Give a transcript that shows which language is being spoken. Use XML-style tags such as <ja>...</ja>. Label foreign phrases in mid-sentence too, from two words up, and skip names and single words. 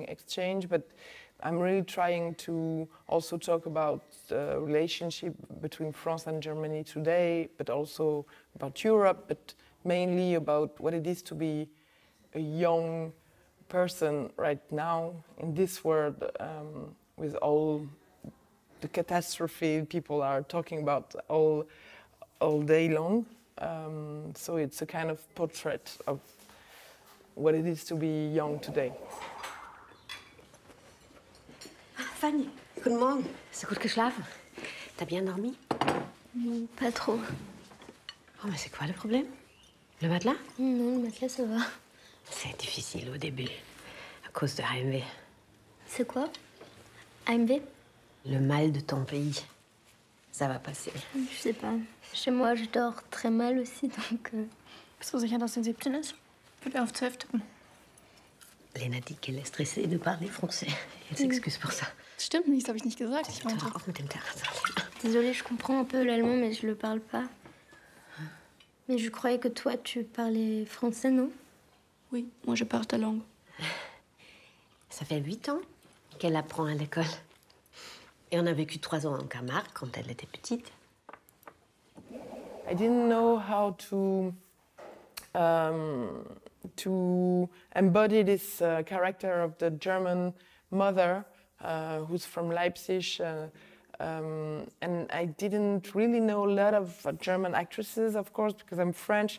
<en>exchange, but I'm really trying to also talk about the relationship between France and Germany today, but also about Europe, but mainly about what it is to be a young person right now in this world, with all the catastrophe people are talking about all day long. So it's a kind of portrait of what it is to be young today.</en> <de>Fanny, guten Morgen. Hast du gut geschlafen?</de> <fr>T'as bien dormi? Non, pas trop. Oh, mais c'est quoi le problème? Le matelas? Non, le matelas, ça va. C'est difficile au début, à cause de AMV. C'est quoi? AMV? Le mal de ton pays. Ça va passer. Je sais pas. Chez moi, je dors très mal aussi, donc...</fr> <de>Bist du sicher, dass sie 17 ist? Wird er auf 12 tippen.</de> <fr>Lena dit qu'elle est stressée de parler français. Elle s'excuse pour ça.</fr> <de>Das stimmt nicht, das habe ich nicht gesagt. Ich Hör meinte... auf mit dem Theater.</de> <fr>Désolée, je comprends un peu l'allemand, mais je le parle pas. Mais je croyais que toi, tu parlais français, non? Oui, moi je parle ta langue. Ça fait 8 ans qu'elle apprend à l'école. Et on a vécu 3 ans en Camargue quand elle était petite.</fr> <en>I didn't know how to embody this character of the German mother who's from Leipzig, And I didn't really know a lot of German actresses, of course, because I'm French.</en>